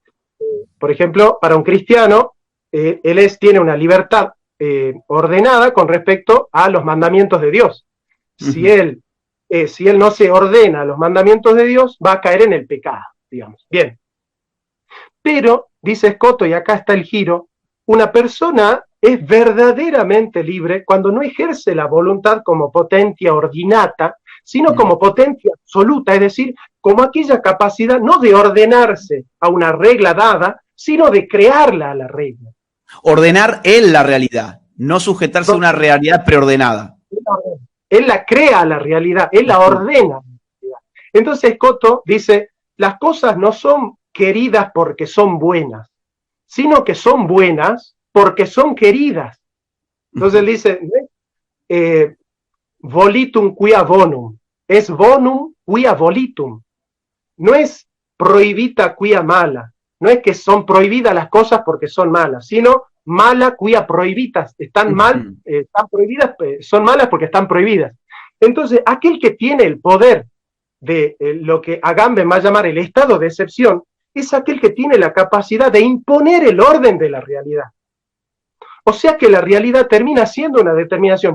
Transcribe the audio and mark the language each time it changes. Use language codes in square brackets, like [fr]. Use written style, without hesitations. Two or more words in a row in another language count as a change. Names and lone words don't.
[es] Por ejemplo, para un cristiano, tiene una libertad ordenada con respecto a los mandamientos de Dios. Si él no se ordena a los mandamientos de Dios, va a caer en el pecado, digamos. Bien. Pero, dice Scotus, y acá está el giro, una persona es verdaderamente libre cuando no ejerce la voluntad como [la] potentia ordinata, [es] sino como [la] potentia absoluta, [es] es decir, como aquella capacidad no de ordenarse a una regla dada, sino de crearla a la regla. Ordenar él la realidad, no sujetarse a una realidad preordenada. Él la crea la realidad, él la ordena. Entonces Scotus dice, las cosas no son queridas porque son buenas, sino que son buenas porque son queridas. Entonces él dice, [la] volitum quia bonum, [es] es [la] bonum quia volitum, [es] no es [la] prohibita quia mala, [es] no es que son prohibidas las cosas porque son malas, sino [la] mala quia prohibitas, [es] están mal, están prohibidas, son malas porque están prohibidas. Entonces, aquel que tiene el poder de lo que Agamben va a llamar el estado de excepción, es aquel que tiene la capacidad de imponer el orden de la realidad. O sea que la realidad termina siendo una determinación.